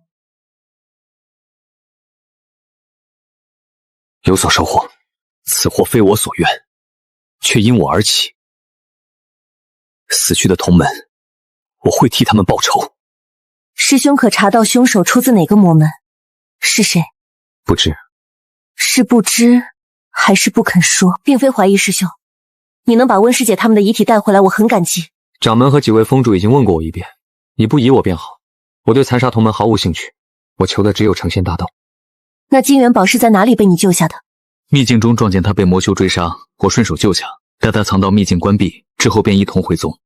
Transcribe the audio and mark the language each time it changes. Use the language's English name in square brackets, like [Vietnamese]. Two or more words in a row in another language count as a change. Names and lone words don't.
[Chinese] 有所收穫，此禍非我所願，卻因我而起。死去的同門我会替他們報仇。師兄可查到凶手出自哪個魔門？是誰？不知。是不知，還是不肯说？并非懷疑師兄，你能把溫師姐他們的遺體帶回來，我很感激。掌門和幾位封主已經問過我一遍，你不疑我便好。我對殘殺同門毫無興趣，我求的只有成仙大道。那金元寶是在哪裡被你救下的？秘境中撞見他被魔修追殺，我順手救下，帶他藏到秘境關閉之後，便一同回宗。